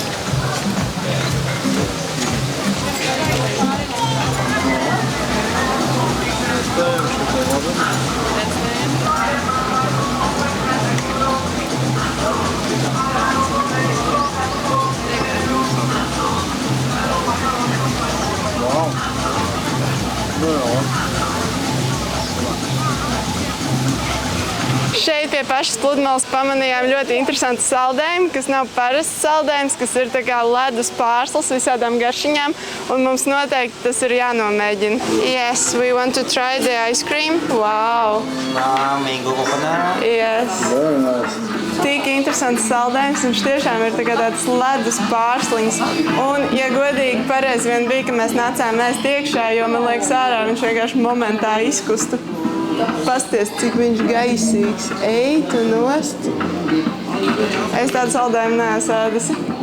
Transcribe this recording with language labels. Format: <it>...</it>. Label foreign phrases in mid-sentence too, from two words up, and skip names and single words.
<lv>Šeit pie pašas pludmales pamanījām ļoti interesantu saldējumu, kas nav parasts saldējums, kas ir tā kā ledus pārslas visādām garšiņām, un mums noteikti tas ir jānomēģina.</lv> <en>Yes, we want to try the ice cream. Wow! Mango coconut. Yes. Very nice.</en> <lv>Tik interesants saldējums, viņš tiešām ir tā kā tāds ledus pārsliņas. Un, ja godīgi, pareizi vien bija, ka mēs nācām ēst iekšā, jo, man liekas, ārā viņš vienkārši momentā izkustu. Pasties, cik viņš gaisīgs. Ej, tu nost. Es tādu saldējumu neesmu ēdusi.</lv>